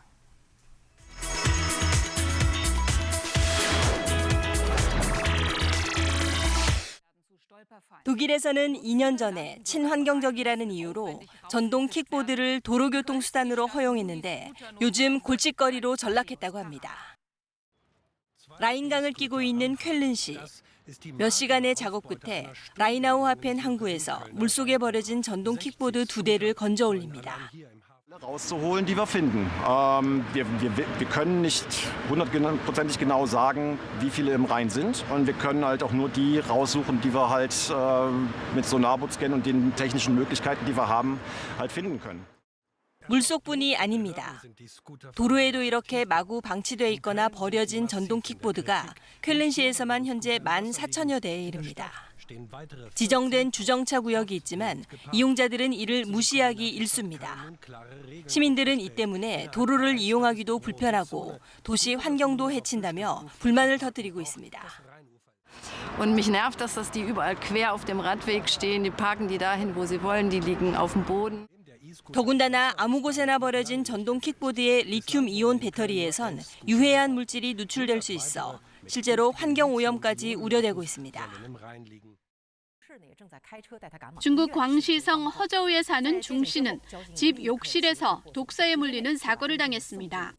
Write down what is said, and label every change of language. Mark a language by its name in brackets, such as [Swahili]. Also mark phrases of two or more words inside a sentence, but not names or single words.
[Korean] 독일에서는 2년 전에 친환경적이라는 이유로 전동 킥보드를 도로교통 수단으로 허용했는데 요즘 골칫거리로 전락했다고 합니다. 라인강을 끼고 있는 쾰른시. 몇 시간의 작업 끝에 라인아우 하펜 항구에서 물속에 버려진 전동 킥보드 2대를 건져 올립니다. [German] rauszuholen, die wir finden. Wir können nicht hundertprozentig genau sagen, wie viele im Rhein sind. Und wir können halt auch nur die raussuchen, die wir halt mit Sonarboot-Scan und den technischen Möglichkeiten, die wir haben, halt finden können. [Korean] 물속뿐이 아닙니다. 도로에도 이렇게 마구 방치돼 있거나 버려진 전동 킥보드가 쾰른시에서만 현재 14,000여 대에 이릅니다. 지정된 주정차 구역이 있지만 이용자들은 이를 무시하기 일쑤입니다. 시민들은 이 때문에 도로를 이용하기도 불편하고 도시 환경도 해친다며 불만을 터뜨리고 있습니다. [German] Und mich nervt, dass die überall quer auf dem Radweg stehen. Die parken die dahin, wo sie wollen. Die liegen auf dem Boden. [Korean] 더군다나 아무 곳에나 버려진 전동 킥보드의 리튬 이온 배터리에선 유해한 물질이 누출될 수 있어 실제로 환경 오염까지 우려되고 있습니다. 중국 광시성 허저우에 사는 중 씨는 집 욕실에서 독사에 물리는 사고를 당했습니다.